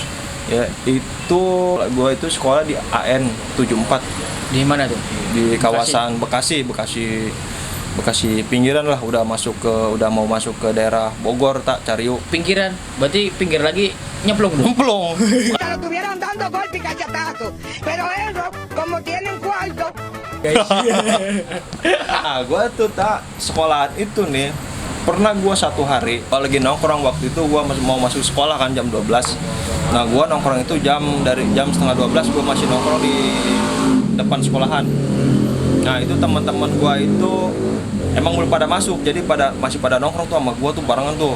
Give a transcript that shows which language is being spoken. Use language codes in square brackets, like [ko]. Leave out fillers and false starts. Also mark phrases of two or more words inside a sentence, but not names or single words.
[id] Ya, gua itu sekolah di AN 74. Di mana tuh? Di kawasan Bekasi pinggiran lah, udah mau masuk ke daerah Bogor tak Cariu. Pinggiran. Berarti pinggir lagi nyemplung dong. Nyemplung. [es] Lo tuvieron dando golpe y cachetazo, pero ellos, como tienen cuarto. [id] Nah, gua tuh tak sekolahan itu nih. Pernah gua satu hari kalau lagi nongkrong, waktu itu gua mau masuk sekolah kan jam 12. Nah, gua nongkrong itu dari jam setengah 12 gua masih nongkrong di depan sekolahan. Nah, itu teman-teman gua itu emang belum pada masuk, jadi masih pada nongkrong tuh sama gua tuh barengan tuh.